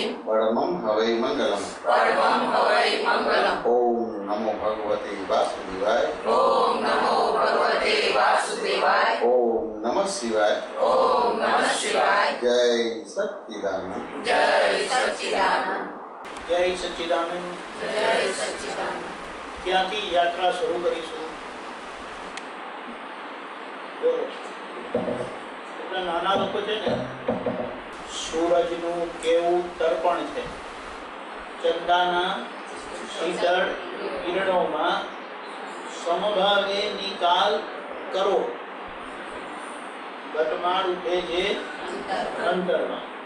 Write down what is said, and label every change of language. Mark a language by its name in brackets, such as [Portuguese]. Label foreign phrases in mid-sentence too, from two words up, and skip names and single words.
[Sanskrit] परमं हवै मंगलम् परमं हवै मंगलम्। ओम नमो भगवते वासुदेवाय ओम नमो भगवते वासुदेवाय ओम नमः शिवाय ओम नमः शिवाय। जय सच्चिदानंद जय सच्चिदानंद जय सच्चिदानंद। जय सच्चिदानंद। [Gujarati] ત્યાંથી યાત્રા શરૂ કરીશું। બોલો એટલે નાના લોકો છે ને સૂરજનું કેવું તર્પણ છે, ચંદાના શીતળ કિરણોમાં સમભાવે નિકાલ કરો, ઘટમાળ ઉઠે છે અંતરમાં।